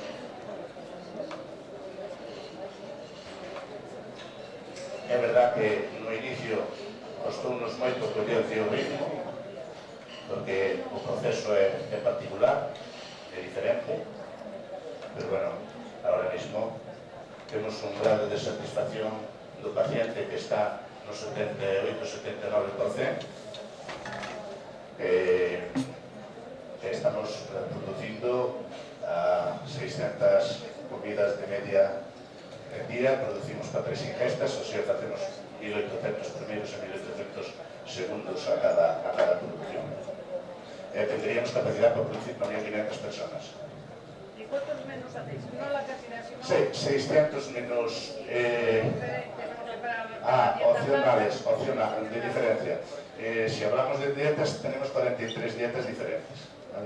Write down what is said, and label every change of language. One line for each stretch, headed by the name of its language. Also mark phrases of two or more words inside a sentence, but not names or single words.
Galician: É verdad que no inicio costounos moito coller o ritmo, porque o proceso é particular, é diferente, pero bueno,
Spanish: ahora mismo
Galician: temos un grado de satisfacción do paciente que está no 78-79%, estamos producindo a 600 comidas de media en día, producimos para 3 ingestas,
Spanish: o sea,
Galician: facemos 1.800 primeiros e 1.800 segundos a cada producción.
Spanish: Tendríamos capacidad para producir para 1.500 personas. ¿Y cuántos menús hacéis? ¿No la cantidad, sino...? 600 menús opcionales, de diferencia. Si hablamos de dietas, tenemos 43 dietas diferentes, ¿vale?